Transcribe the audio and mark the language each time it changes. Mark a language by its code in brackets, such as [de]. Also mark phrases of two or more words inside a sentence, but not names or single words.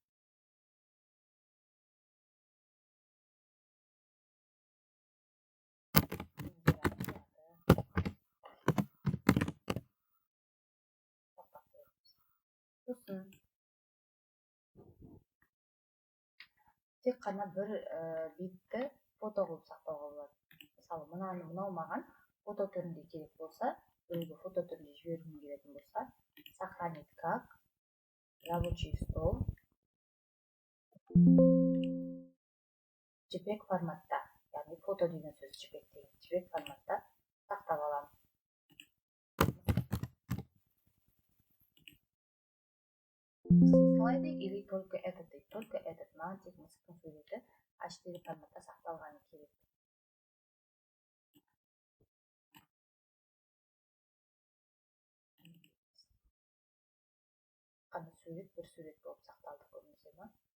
[kk] Сосын тек қана бір бетті фото қылып сақтауға болады. Мысалы, мынау маған фото түрінде керек болса, біреуге фото түрінде жібергім келетін болса, [ru] сохранить как, рабочий стол, [kk] JPEG форматта, яғни фото деген сөз JPEG деген, JPEG форматта сақтап аламын. [ru] Все слайды или только этот, [kk] маған тек мысықтың суреті H4 форматта сақталғаны керек. Қана сурет, бір сурет болып сақталды, көрдіңіздер ме?